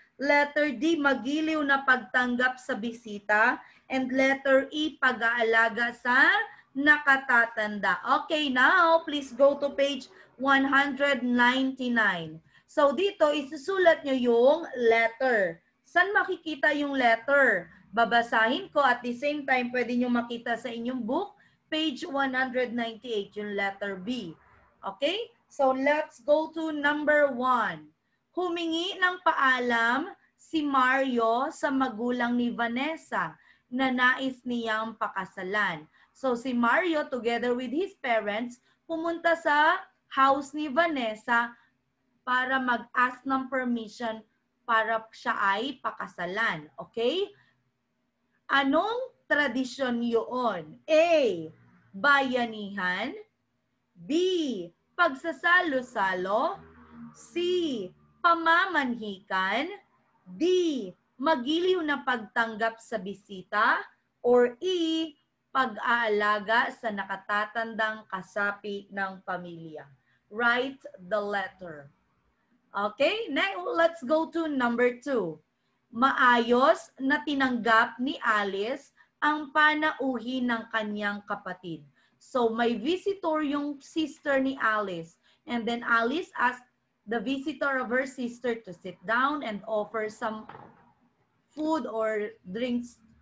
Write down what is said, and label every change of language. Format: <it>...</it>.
<tl>Letter D, magiliw na pagtanggap sa bisita. And letter E, pag-aalaga sa nakatatanda.</tl> <en>Okay, now please go to page 199.</en> <tl>So dito, isusulat nyo yung letter. Saan makikita yung letter? Babasahin ko</tl> <en>at the same time,</en> <tl>pwede nyo makita sa inyong book, page 198, yung letter B. Okay?</tl> <en>So let's go to number 1.</en> <tl>Humingi ng paalam si Mario sa magulang ni Vanessa na nais niyang pakasalan. So si Mario</tl> <en>together with his parents</en> <tl>pumunta sa house ni Vanessa para mag-ask ng permission para siya ay pakasalan. Okay? Anong tradisyon yun? A, bayanihan. B, pagsasalo-salo. C, pamamanhikan. D, magiliw na pagtanggap sa bisita. Or E, pag-aalaga sa nakatatandang kasapi ng pamilya.</tl> <en>Write the letter. Okay, now let's go to number 2.</en> <tl>Maayos na tinanggap ni Alice ang panauhi ng kanyang kapatid. So may visitor yung sister ni Alice.</tl> <en>And then Alice asked the visitor of her sister to sit down and offer some food or drinks.</en>